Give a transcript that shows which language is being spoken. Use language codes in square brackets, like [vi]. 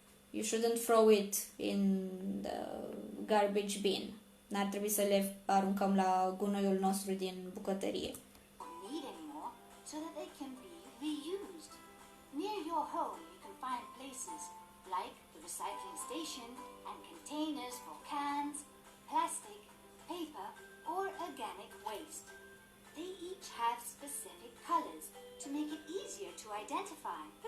[en] You shouldn't throw it in the garbage bin. [ro] N-ar trebui să le aruncăm la gunoiul nostru din bucătărie. [en] Need anymore, so that they can be reused. Near your home, you can find places like the recycling station and containers for cans, plastic, paper, or organic waste. They each have specific colors to make it easier to identify.